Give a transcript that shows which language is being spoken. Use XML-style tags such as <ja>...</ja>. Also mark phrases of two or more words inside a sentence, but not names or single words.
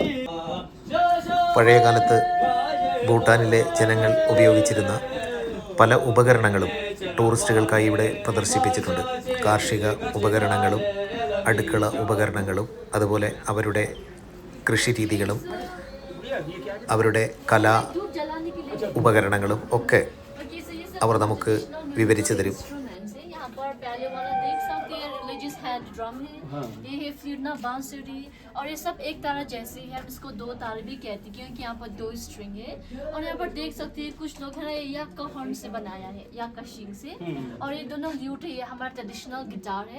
<ml>പഴയകാലത്ത് ഭൂട്ടാനിലെ ജനങ്ങൾ ഉപയോഗിച്ചിരുന്ന പല ഉപകരണങ്ങളും ടൂറിസ്റ്റുകൾക്കായി ഇവിടെ പ്രദർശിപ്പിച്ചിട്ടുണ്ട്. കാർഷിക ഉപകരണങ്ങളും അടുക്കള ഉപകരണങ്ങളും അതുപോലെ അവരുടെ കൃഷി രീതികളും അവരുടെ കലാ ഉപകരണങ്ങളും ഒക്കെ അവർ നമുക്ക് വിവരിച്ചു തരും.</ml> <en>hand drum</en> <hi>है, ये है फिरना बांसुरी और ये सब एक तारा जैसे है, इसको दो तारे भी कहते हैं क्योंकि यहाँ पर 2 स्ट्रिंग है। और यहाँ पर देख सकते हैं कुछ लोग है ना याक का हॉर्न से बनाया है, याक का शिंग से, और ये दोनों ल्यूट है, ये हमारा</hi> <en>traditional guitar</en> <hi>है।</hi>